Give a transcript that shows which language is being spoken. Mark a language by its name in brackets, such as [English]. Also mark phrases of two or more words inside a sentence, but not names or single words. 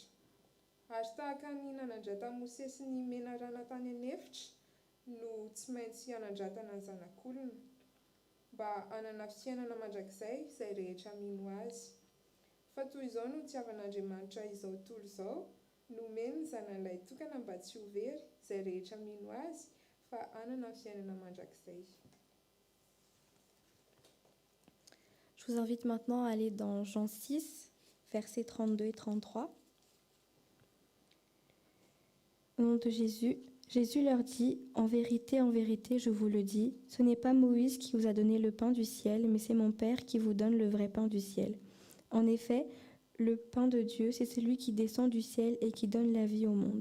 [Malagasy] Ary tahaka ny nanandrata Mose sy ny menarana tany anefitra no tsy maintsy hanandratana ny zanak'olona mba hanana fiainana mandrakizay izay rehetra mino azy. Fa toy izao no hitiavan'Andriamanitra izao tontolo izao nomeny ny zanan'ilay tokana mba tsy ho very izay rehetra mino azy fa hanana fiainana mandrakizay. [French] Je vous invite maintenant à aller dans Jean 6, versets 32 et 33. Au nom de Jésus, Jésus leur dit, en vérité, je vous le dis, ce n'est pas Moïse qui vous a donné le pain du ciel, mais c'est mon Père qui vous donne le vrai pain du ciel. En effet, le pain de Dieu, c'est celui qui descend du ciel et qui donne la vie au monde.